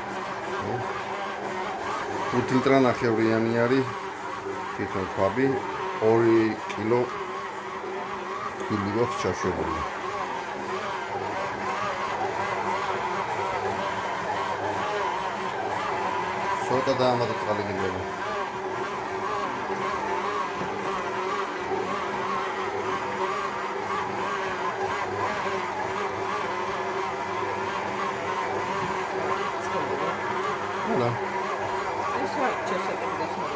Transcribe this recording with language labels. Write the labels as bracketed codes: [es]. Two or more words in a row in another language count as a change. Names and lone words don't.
[ka] 5 ლიტრანახევრიანი არის. თვითონ ქვაბი 2 კილო ქვილი გვაქვს ჩაშვებული. ცოტა დაამატოთ წყალი გინდება. [es] Hola. Eso hay, yo sé que no es muy